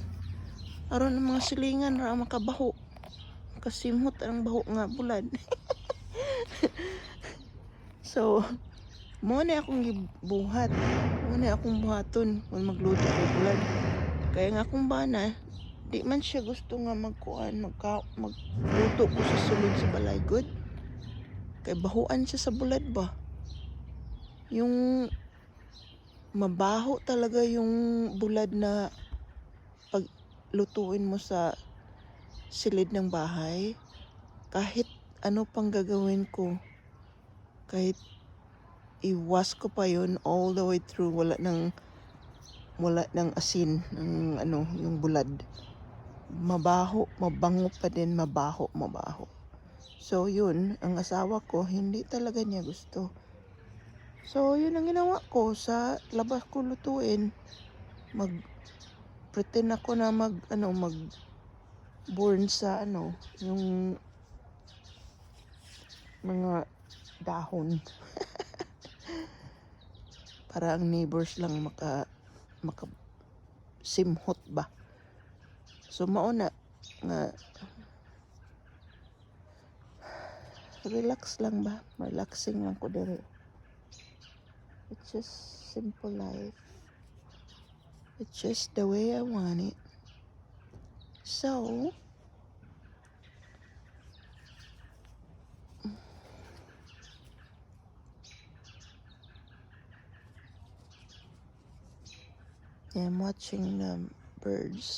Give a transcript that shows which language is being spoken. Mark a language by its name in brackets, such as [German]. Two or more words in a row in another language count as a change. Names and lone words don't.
[Cebuano] Aron ang mga silingan ra makabaho. Kasimhot ang bahok nga bulad. So, muna akong gibuhat. Muna akong buhaton kung magluto ko bulad. Kaya nga akong bana, di man siya gusto nga magluto ko sa sulod sa balay good. Kay bahuan siya sa bulad ba. [Filipino] Yung mabaho talaga yung bulad na paglutuin mo sa silid ng bahay. Kahit ano pang gagawin ko, kahit i-wash ko pa yun [English] all the way through, [Filipino] wala ng asin ng yung bulad. Mabaho, mabango pa din, mabaho. So yun, ang asawa ko hindi talaga niya gusto. So yun ang ginawa ko, sa labas ko lutuin. Pretend ako na mag burn sa yung mga dahon. [Cebuano] Para ang neighbors lang maka simhot ba. So mauna nga relax lang ba, relaxing lang ko dere. [English] It's just simple life. It's just the way I want it. So I'm watching the birds.